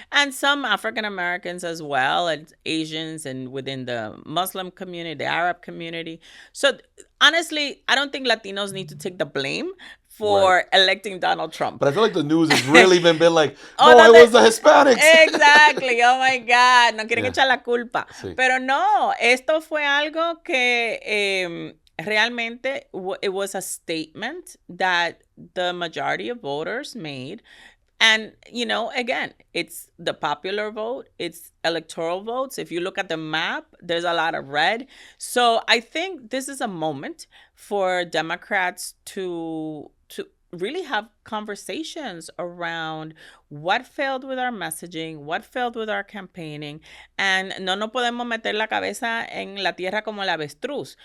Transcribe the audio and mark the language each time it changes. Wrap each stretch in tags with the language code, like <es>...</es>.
<en>and some African Americans as well, and Asians, and within the Muslim community, the Arab community. So honestly, I don't think Latinos need to take the blame for electing Donald Trump. But I feel like the news has really been like, Oh, no, no, it was the Hispanics. Exactly. Oh my God.</en> <es>No quieren</es> <en>Yeah.</en> <es>echar la culpa. Sí. Pero no, esto fue algo que realmente</es> <en>it was a statement that the majority of voters made. And, you know, again, it's the popular vote, it's electoral votes. If you look at the map, there's a lot of red. So I think this is a moment for Democrats to really have conversations around what failed with our messaging, what failed with our campaigning, and</en> <es>no nos podemos meter la cabeza en la tierra como el avestruz.</es>